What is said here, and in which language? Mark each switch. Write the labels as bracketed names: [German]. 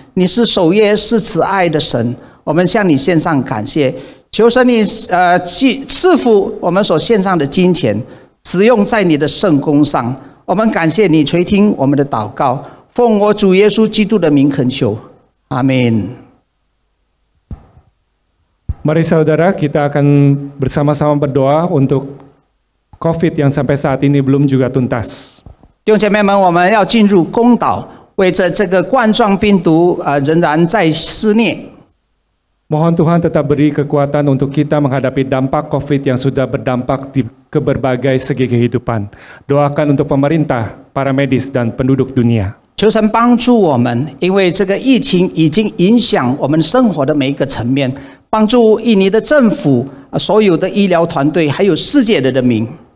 [Chinese] 你是守约是慈爱的神，我们向你献上感谢。求神你赐福我们所献上的金钱，使用在你的圣工上。我们感谢你垂听我们的祷告，奉我主耶稣基督的名恳求。 [Indonesian] Amin. Mari saudara, kita akan bersama-sama berdoa untuk COVID yang sampai saat ini belum juga tuntas. [Chinese] 弟兄姐妹们，我们要进入公祷，为着这个冠状病毒仍然在肆虐。 [Indonesian] Mohon Tuhan tetap beri kekuatan untuk kita menghadapi dampak COVID yang sudah berdampak ke berbagai segi kehidupan. Doakan untuk pemerintah, para medis, dan penduduk dunia. [Chinese] 求神帮助我们，因为这个疫情已经影响我们生活的每一个层面，帮助印尼的政府、所有的医疗团队，还有世界的人民。